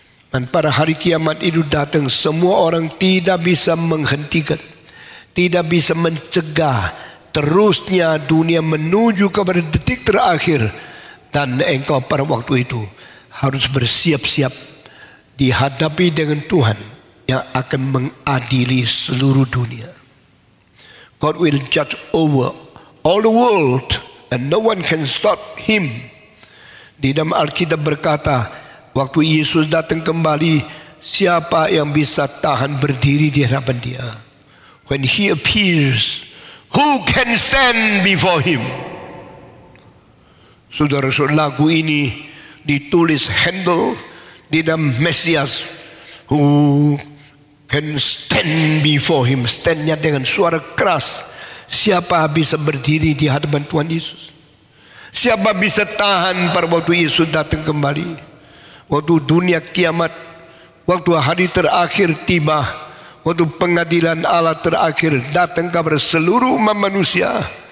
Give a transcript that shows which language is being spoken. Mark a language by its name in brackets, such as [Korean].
[Indonesian] Dan pada hari kiamat itu datang, semua orang tidak bisa menghentikan, tidak bisa mencegah terusnya dunia menuju kepada detik terakhir. Dan engkau pada waktu itu harus bersiap-siap dihadapi dengan Tuhan yang akan mengadili seluruh dunia. [English] God will judge over all the world and no one can stop him. [Indonesian] Di dalam Alkitab berkata, waktu Yesus datang kembali, siapa yang bisa tahan berdiri di hadapan dia? [English] When he appears, who can stand before him? [Indonesian] Saudara-saudara, lagu ini ditulis Handel di dalam Mesias. [English] Who can stand before him? [Indonesian] Standnya dengan suara keras. Siapa bisa berdiri di hadapan Tuhan Yesus? Siapa bisa tahan pada waktu Yesus datang kembali? Waktu dunia kiamat, waktu hari terakhir tiba, waktu pengadilan Allah terakhir datang kepada seluruh umat manusia.